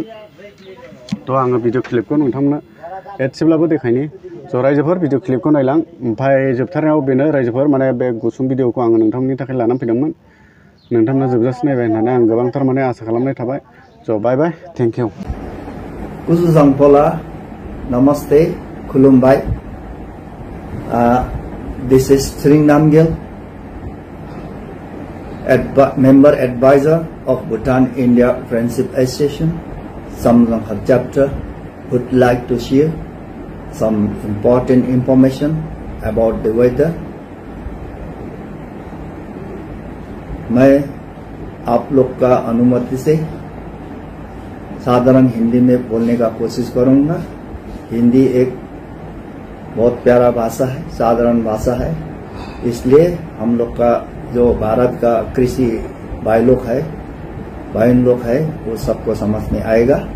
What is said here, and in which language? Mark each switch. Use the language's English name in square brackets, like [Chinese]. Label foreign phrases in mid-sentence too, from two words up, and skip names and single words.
[Bodo] थ' आङो भिडिअ क्लिपखौ नोंथांमोननो एसेब्लाबो देखायनि। स' रायजोफोर भिडिअ क्लिपखौ नायलां। ओमफ्राय जोबथारनायाव बेनो रायजोफोर माने बे गुसुं भिडिअखौ आङो नोंथांमोननि थाखाय लानानै फैदोंमोन। नोंथांमोना जोबजासे नायबाय होननानै आं गोबांथार माने आसा खालामनाय थाबाय। [English] स' bye bye, thank you. [Dzongkha] Kusu Sangpola, Namaste, Kulumbai. [English] This is Sring Namgyal, member advisor of Bhutan-India Friendship Association. Some of her chapter would like to share some important information about the weather. [Hindi] मैं आप लोग का अनुमति से साधारण हिंदी में बोलने का कोशिश करूंगा। हिंदी एक बहुत प्यारा भाषा है, साधारण भाषा है, इसलिए हम लोग का जो भारत का कृषि भाई लोग है, बहन लोग है, वो सबको समझ में आएगा।